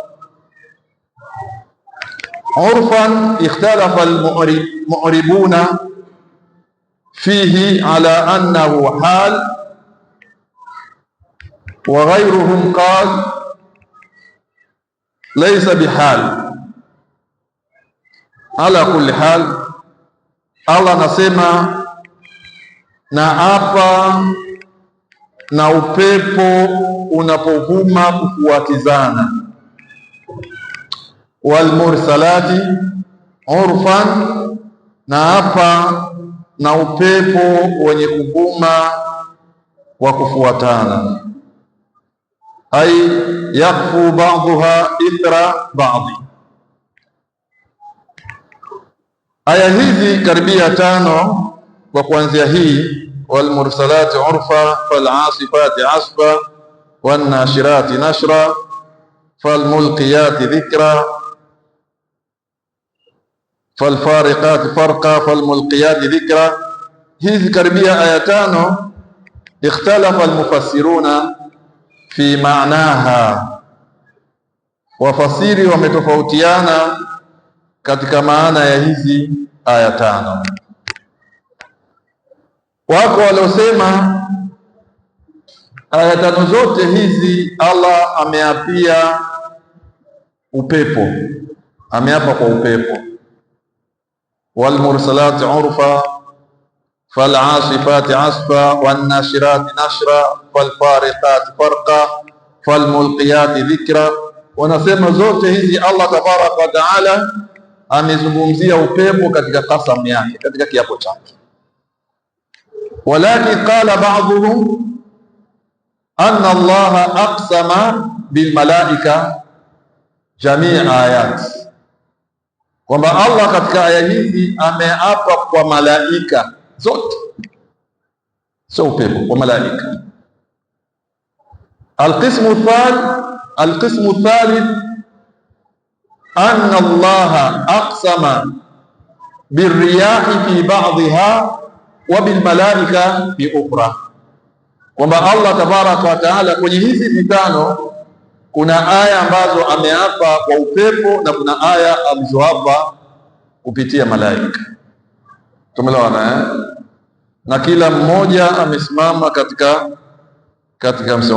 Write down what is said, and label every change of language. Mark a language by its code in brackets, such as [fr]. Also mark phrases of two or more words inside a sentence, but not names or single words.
[ar] عرفا اختلف المعربون فيه على أنه حال وغيرهم قال ليس بحال. على كل حال, [sw] Allah anasema na hapa na upepo unapovuma kufuatizana. [ar] والمرسلات عرفا, [sw] na hapa na upepo wenye kuvuma wa kufuatana. [ar] أي يقفو بعضها إثر بعض. [sw] Aya hizi karibia tano kwa kuanzia hii, [ar] والمرسلات عرفا فالعاصفات عصفا والناشرات نشرا فالملقيات ذكرا فالفارقات فرقا فالملقيات ذكرا. [sw] Hizi karibia aya tano [ar] اختلف المفسرون في معناها, [sw] wafasiri wametofautiana katika maana ya hizi aya tano. Wako waliosema aya tano zote hizi Allah ameapia upepo, ameapa kwa upepo. [ar] والمرسلات عرفا فالعاصفات عصفا والناشرات نشرا فالفارقات فرقا فالملقيات ذكرا. [sw] Wanasema zote hizi Allah [ar] تبارك وتعالى [sw] amezungumzia upepo katika kasam yake, katika kiapo chake. [ar] ولكن قال بعضهم أن الله أقسم بالملائكة جميع الآيات, [sw] kwamba Allah katika aya hizi ameapa kwa malaika zote, sio upepo, kwa malaika. [ar] القسم الثالث أن الله أقسم بالرياح في بعضها وبالملائكة في أخرى, [sw] kwamba Allah [ar] تبارك وتعالى [sw] kwenye hizi vitano kuna aya ambazo ameapa kwa upepo na kuna aya alizoapa kupitia malaika. Tumeelewana na kila mmoja amesimama katika msimamo wake.